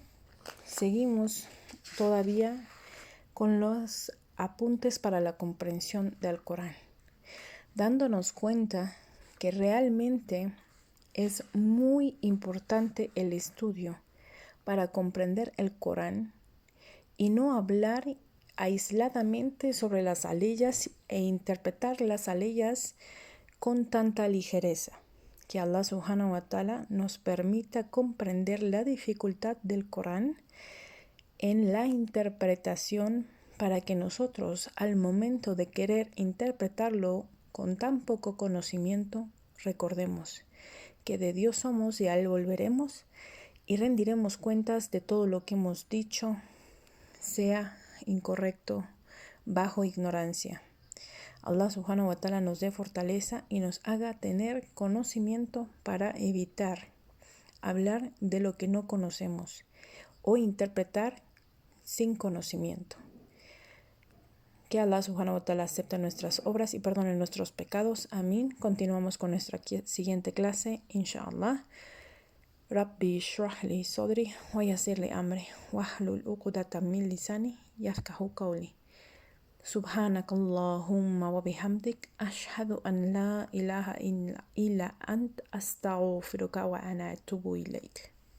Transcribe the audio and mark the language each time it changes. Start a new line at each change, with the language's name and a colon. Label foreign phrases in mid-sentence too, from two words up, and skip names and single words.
Spanish: Seguimos todavía con los apuntes para la comprensión del Corán, dándonos cuenta que realmente es muy importante el estudio para comprender el Corán y no hablar aisladamente sobre las aleyas e interpretar las aleyas con tanta ligereza. Que
Arabic: الله سبحانه وتعالى
Spanish: nos permita comprender la dificultad del Corán en la interpretación para que nosotros, al momento de querer interpretarlo con tan poco conocimiento, recordemos que de Dios somos y a Él volveremos y rendiremos cuentas de todo lo que hemos dicho, sea incorrecto, bajo ignorancia.
Arabic: الله سبحانه وتعالى
Spanish: nos dé fortaleza y nos haga tener conocimiento para evitar hablar de lo que no conocemos o interpretar sin conocimiento. Que
Arabic: الله سبحانه وتعالى
Spanish: acepte nuestras obras y perdone nuestros pecados. Amén. Continuamos con nuestra siguiente clase, inshallah.
Arabic: رب اشرح لي صدري ويسر لي أمري واحلل عقدة من لساني يفقهوا قولي. سبحانك اللهم وبحمدك أشهد أن لا إله إلا أنت أستغفرك وأنا أتوب إليك